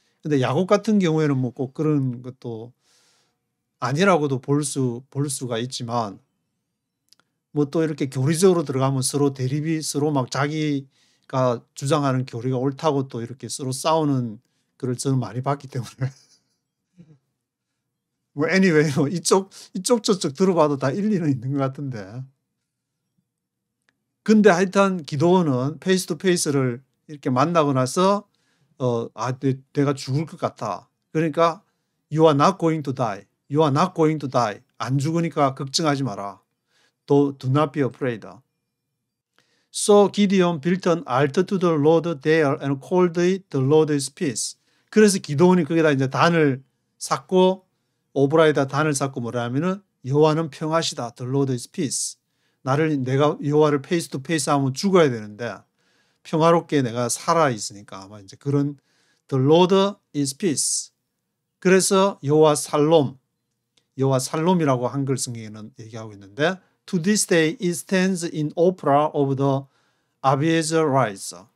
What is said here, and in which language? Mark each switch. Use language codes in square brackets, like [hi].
[ko] 근데 야곱 같은 경우에는 뭐 꼭 그런 것도 아니라고도 볼 수가 있지만 뭐 또 이렇게 교리적으로 들어가면 서로 대립이 서로 막 자기가 주장하는 교리가 옳다고 또 이렇게 서로 싸우는 글을 저는 많이 봤기 때문에 뭐 anyway 뭐 이쪽 저쪽 들어봐도 다 일리는 있는 것 같은데 근데 하여튼 기도원은 페이스 투 페이스를 이렇게 만나고 나서 내가 죽을 것 같아. 그러니까 [en] you are not going to die. You are not going to die. [ko] 안 죽으니까 걱정하지 마라. [en] Do not be afraid. So Gideon built an altar to the Lord there and called it the Lord's peace. [ko] 그래서 기도원이 거기다 이제 단을 쌓고 오브라에다 단을 쌓고 뭐라 하면은 여호와는 평화시다. [en] The Lord's peace. [ko] 내가 여호와를 페이스 투 페이스 하면 죽어야 되는데 평화롭게 내가 살아 있으니까 아마 이제 그런 [en] The Lord is peace. [ko] 그래서 여호와 살롬이라고 한글 성경에는 얘기하고 있는데 [en] To this day it stands in Ophrah of the Abiezrites.